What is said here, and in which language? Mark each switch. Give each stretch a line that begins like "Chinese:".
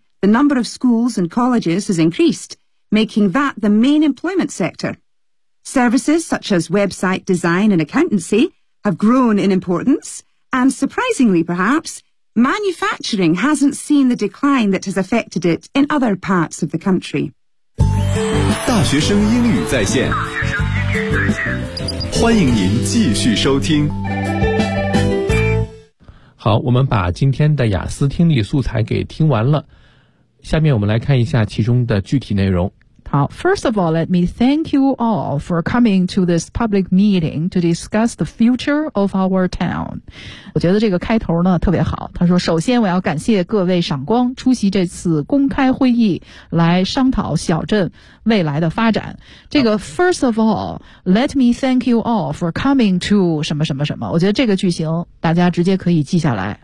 English: The number of schools and colleges has increased, making that the main employment sector. Services such as website design and accountancy have grown in importance, and surprisingly perhaps, manufacturing hasn't seen the decline that has affected it in other parts of the country.
Chinese: 大学生英语在线，欢迎您继续收听。好，我们把今天的雅思听力素材给听完了，下面我们来看一下其中的具体内容。
English: 好, first of all, let me thank you all for coming to this public meeting to discuss the future of our town.
Chinese: 我觉得这个开头呢特别好。他说首先我要感谢各位赏光出席这次公开会议来商讨小镇未来的发展。这个
English: first of all, let me thank you all for coming to
Chinese: 什么什么什么。我觉得这个句型大家直接可以记下来。